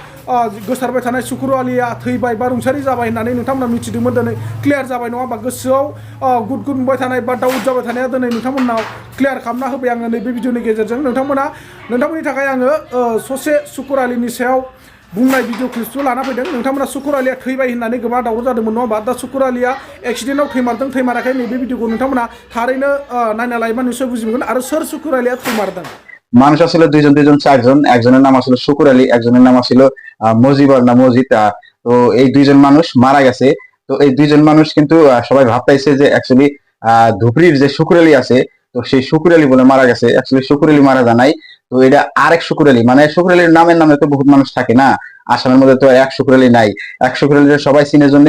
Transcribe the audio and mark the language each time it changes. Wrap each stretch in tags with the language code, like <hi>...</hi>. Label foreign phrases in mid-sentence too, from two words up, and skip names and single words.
<brx>गोसारबाय थानाय सुकुर आलिया थैबाय बा रुंसारि जाबाय होननानै नोंथांमोना मिथिदोंमोन दिनै क्लियार जाबाय नङा होमबा गोसोआव गुद गुद मोनबाय थानाय बा दाउट जाबाय थानाया दिनै नोंथांमोननाव क्लियार खालामना होबाय आङो नैबे भिडिअनि गेजेरजों नोंथांमोननि थाखाय आङो ससे सुकुर आलिनि सायाव बुंनाय भिडिअ क्लिपखौ लाना फैदों नोंथांमोना सुकुर आलिया थैबाय होननानै गोबां दावराव जादोंमोन नङा होमबा दा सुकुर आलिया एक्सिडेन्टआव थैमारदों थैमाराखै नैबे भिडिअखौ नोंथांमोना थारैनो नायना लायोबा निश्चय बुजिमोगोन आरो सोर सुकुर आलिया थैमारदों</brx> <bn>মানুষ আসলে দুইজন চারজন একজনের নাম আসলে শুকুর আলী একজনের নাম আসলে মজিবর না মজিদ তো এই দুইজন মানুষ মারা গেছে তো এই দুইজন মানুষ কিন্তু সবাই ভাবতাইছে যে অ্যাকচুয়ালি ধুপড়ির যে শুকুর আলী আছে তো সেই শুকুর আলী বলে মারা গেছে অ্যাকচুয়ালি শুকুর আলী মারা যায় নাই তো এটা আরেক শুকুর আলী মানে শুকুর আলীর নামে তো বহুত মানুষ থাকে না আসামের মধ্যে তো এক শুকুর আলী নাই এক শুকুর আলীর সবাই চিনের জন্য</bn>